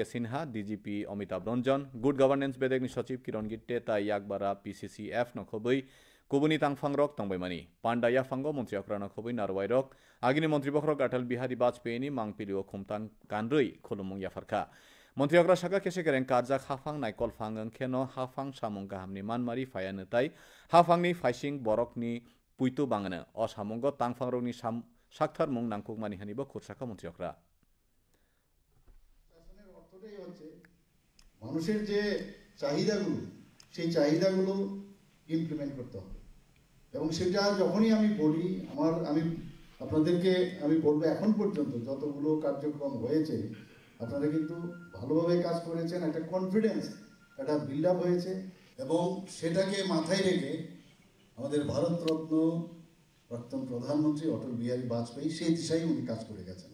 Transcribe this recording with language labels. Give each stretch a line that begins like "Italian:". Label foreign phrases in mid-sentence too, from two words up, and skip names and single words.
Kok Borok: সিনহা ডিজিপি অমিতাভ রঞ্জন
English: good governance
Kok Borok: বেদেগনি সচিব কিরণ গিট্টে তাই ইয়াকবারা PCCF নখবই কুবুনি তাংফাং রক তংবাইমানি পান্ডা ইয়াফাঙ্গ মন্ত্রী অকরা নখবই নারওয়াই রক আগিনি মন্ত্রী বখরক অটল বিহারী বাজপেয়ীনি মাংপিলিও খুমতাং কানরই খুলুমুং ইয়াফারখা মন্ত্রী অকরা সাকা কেসে কেরেং কারজাক হাফাং নাইকল ফাং খেনো হাফাং সামং গাহামনি মানমারি ফায়ানো তাই হাফাংনি ফাইসিং বরকনি পুইতু বাঙানো অসামঙ্গ তাংফাং রকনি সাকথার মুং নাংকুক মানিহানিব খুরসাকা মন্ত্রী অকরা
Bangla: মানুষের যে চাহিদাগুলো সেই চাহিদাগুলো ইমপ্লিমেন্ট করতে হবে এবং সেটা যখনই আমি বলি আপনাদেরকে আমি বলবো এখন পর্যন্ত যতগুলো কার্যক্রম হয়েছে আপনারা কিন্তু ভালোভাবে কাজ করেছেন, একটা কনফিডেন্স একটা
English: build up
Bangla: হয়েছে এবং সেটাকে মাথায় রেখে আমাদের ভারতরত্ন প্রাক্তন প্রধানমন্ত্রী অটল বিহারী বাজপেয়ী সেই দিশায় উনি কাজ করে গেছেন।